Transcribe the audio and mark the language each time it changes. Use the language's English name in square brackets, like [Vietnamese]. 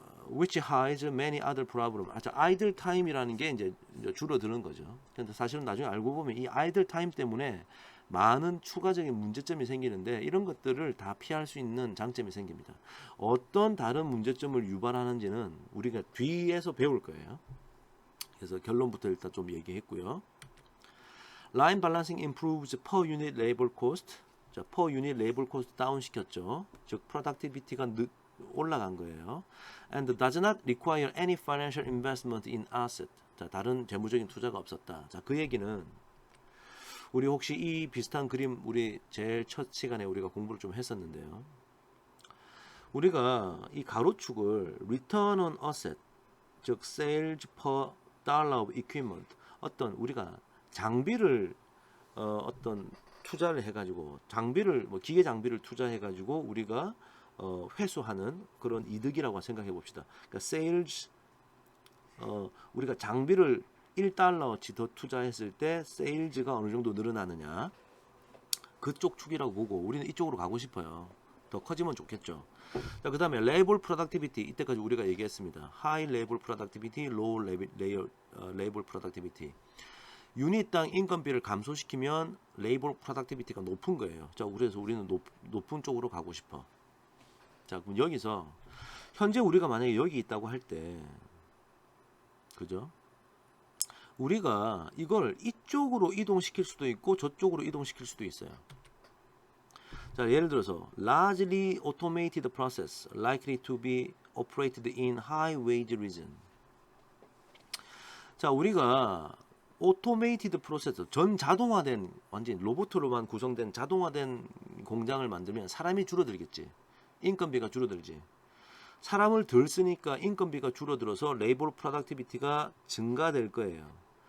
[English] which hides many other problems. [Korean] idle time이라는 게 이제 줄어드는 거죠. 근데 사실은 나중에 알고 보면 이 idle time 때문에 많은 추가적인 문제점이 생기는데 이런 것들을 다 피할 수 있는 장점이 생깁니다. 어떤 다른 문제점을 유발하는지는 우리가 뒤에서 배울 거예요. 그래서 결론부터 일단 좀 얘기했고요. [English] Line balancing improves per unit labor cost. [Korean] 자, [English] per unit labor cost [Korean] 다운 시켰죠. 즉 productivity가 올라간 거예요. [English] And does not require any financial investment in asset. [Korean] 자, 다른 재무적인 투자가 없었다. 자, 그 얘기는 우리 혹시 이 비슷한 그림 우리 제일 첫 시간에 우리가 공부를 좀 했었는데요. 우리가 이 가로축을 return on asset, 즉 [English] sales per dollar of equipment, [Korean] 어떤 우리가 장비를 어떤 투자를 해가지고 장비를 뭐 기계 장비를 투자해가지고 우리가 회수하는 그런 이득이라고 생각해 봅시다. 그러니까 sales 우리가 장비를 1달러어치 더 투자했을 때 세일즈가 어느 정도 늘어나느냐 그쪽 축이라고 보고 우리는 이쪽으로 가고 싶어요. 더 커지면 좋겠죠. 자, 그 다음에 labor productivity 이때까지 우리가 얘기했습니다. [English] high labor productivity, low labor productivity. [Korean] 유닛당 인건비를 감소시키면 labor productivity가 높은 거예요. 자, 그래서 우리는 높은 쪽으로 가고 싶어. 자, 그럼 여기서 현재 우리가 만약에 여기 있다고 할 때 그죠? 우리가 이걸 이쪽으로 이동시킬 수도 있고 저쪽으로 이동시킬 수도 있어요. 자, 예를 들어서 [English] largely automated process likely to be operated in high wage region. [Korean] 자, 우리가 automated process, 전 자동화된 완전 로봇으로만 구성된 자동화된 공장을 만들면 사람이 줄어들겠지. 인건비가 줄어들지. 사람을 덜 쓰니까 인건비가 줄어들어서 레이버 프로덕티비티가 증가될 거예요.